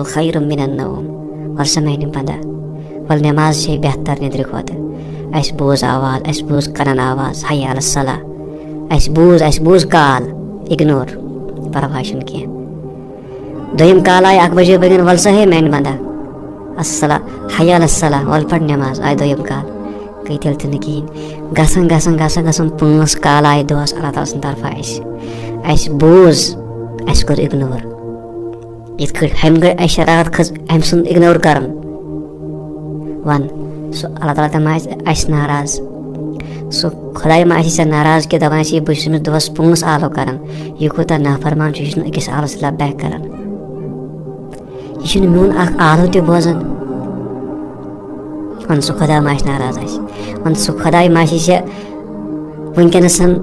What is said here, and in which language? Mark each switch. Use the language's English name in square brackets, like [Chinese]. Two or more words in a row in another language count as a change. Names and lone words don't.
[Arabic] خیر من النوم [Kashmiri] وَل سا میٛانہِ بنٛدا وَل نٮ۪ماز چھے بہتر نیٚدرِ کھۄتہٕ اَسہِ بوز آواز اَسہِ بوز قران آواز [Arabic] حی علی الصلاۃ [Kashmiri] اَسہِ بوز [English] call ignore [Kashmiri] پرواے چھُنہٕ کینٛہہ دوٚیِم کال آیہِ 1 بجے بٲگٮ۪ن وَل سا ہے میٛانہِ بنٛدا [Arabic] الصلاۃ حی علی الصلاۃ [Kashmiri] وَل پَر نٮ۪ماز آیہِ دوٚیِم کال گٔے تیٚلہِ تہِ نہٕ کِہیٖنۍ گژھان 5 کال آیہِ دۄہَس اللہ تعالیٰ سٕنٛدِ طرفہٕ اَسہِ بوز اَسہِ کوٚر اِگنور یِتھ کٔٹھۍ ہُمہِ گٔے اَسہِ شرارت کھٔژ أمۍ سُنٛد اِگنور کَرُن وَن سُہ اللہ تعالیٰ تہِ ما آسہِ اَسہِ ناراض سُہ خۄداے ما آسہِ ژےٚ ناراض کہِ دَپان آسہِ بہٕ چھُس أمِس دۄہَس 5 آلو کَران یہِ کوٗتاہ نافرمان چھُ یہِ چھُنہٕ أکِس آلو سۭتۍ لبیک کَران یہِ چھُنہٕ میون اَکھ آلو تہِ بوزان وَن سُہ خۄدا ما آسہِ ناراض اَسہِ وَن سُہ خۄداے ما آسہِ ژےٚ وٕنکٮ۪نَس